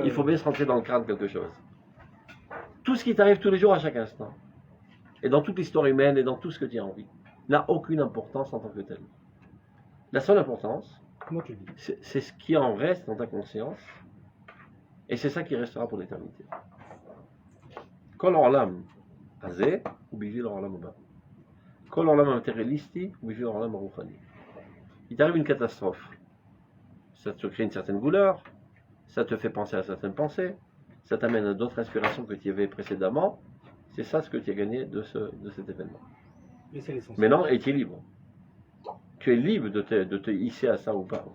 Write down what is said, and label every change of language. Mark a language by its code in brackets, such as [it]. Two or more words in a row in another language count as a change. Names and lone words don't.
[fr] Il faut bien se rentrer dans le crâne quelque chose. Tout ce qui t'arrive tous les jours, à chaque instant, et dans toute l'histoire humaine et dans tout ce que tu as envie, n'a aucune importance en tant que tel. La seule importance, Comment tu le dis? c'est ce qui en reste dans ta conscience, et c'est ça qui restera pour l'éternité. [he] כל עולם הזה או בשביל עולם הבא. כל עולם מטריאליסטי או בשביל עולם רוחני. [fr] Il t'arrive une catastrophe, ça te crée une certaine douleur, ça te fait penser à certaines pensées, ça t'amène à d'autres inspirations que tu avais précédemment. C'est ça ce que tu as gagné de cet événement. Et c'est l'essentiel. Maintenant, et tu es libre. Tu es libre de te hisser à ça ou pas.